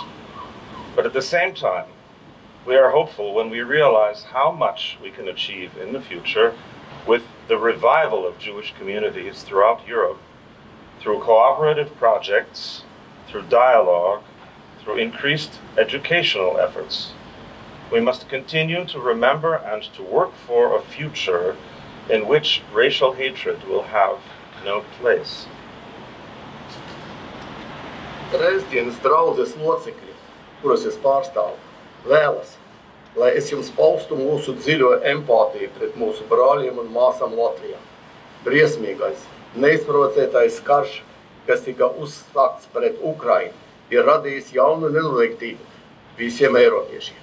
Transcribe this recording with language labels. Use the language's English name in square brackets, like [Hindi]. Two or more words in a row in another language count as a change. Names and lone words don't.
[English] But at the same time, we are hopeful when we realize how much we can achieve in the future with the revival of Jewish communities throughout Europe, through cooperative projects, through dialogue, through increased educational efforts. We must continue to remember and to work for a future in which racial hatred will have no place. [Latvian] Dresdenes draudzes locekļi, kuras es pārstāvu, vēlas, lai es jums paustu mūsu dziļo empātiju pret mūsu brāļiem un māsām Latvijā. Briesmīgais, neizprovocētais karš, kas tika uzsākts pret Ukrainu, ir radījis jaunu nenoteiktību visiem eiropiešiem.